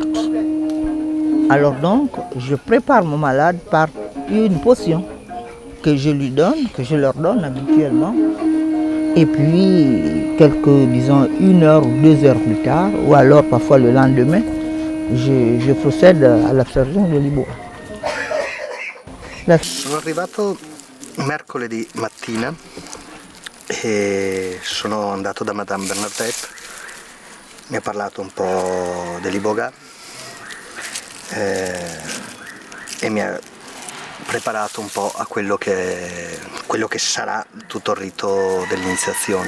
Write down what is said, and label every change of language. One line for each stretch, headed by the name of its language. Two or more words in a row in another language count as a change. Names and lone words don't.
French: Alors donc, je prépare mon malade par une potion que je lui donne, que je leur donne habituellement. Et puis, disons, 1 heure ou 2 heures plus tard, ou alors parfois le lendemain, je procède à l'absorption de l'Iboga.
Italian: Sono arrivato mercoledì mattina e sono andato da Madame Bernadette, mi ha parlato un po' dell'Iboga e mi ha preparato un po' a quello che sarà tutto il rito dell'iniziazione.